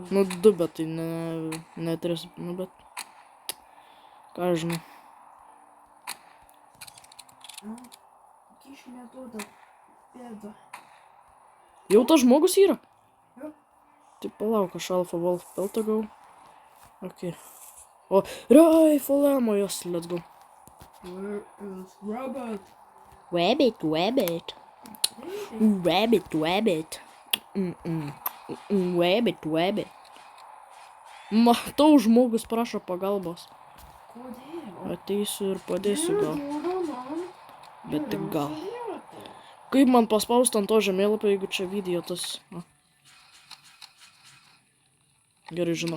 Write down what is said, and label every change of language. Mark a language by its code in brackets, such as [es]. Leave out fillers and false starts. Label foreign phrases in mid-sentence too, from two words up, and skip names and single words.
[lt] Nu, 2, bet tai ne 3, nu, bet... Ką žinau. Kyšių neduoda. Bėda. Jau tas žmogus yra? Jo. Tai palauk, aš Alpha Wolf peltą gau. Ok. O, [en] rifle ammo, [lt] jos, [en] let's go. Where is Robert? Rabbit, rabbit. Rabbit, rabbit. Rabbit, rabbit. [lt] Matau, žmogus prašo pagalbos. Kodėl? Ateisiu ir padėsiu gal. Neduoda man. Bet tik gal. Geriausia vieta. Kaip man paspausti ant to žemėlapio, jeigu čia video tas... A. Gerai žinau.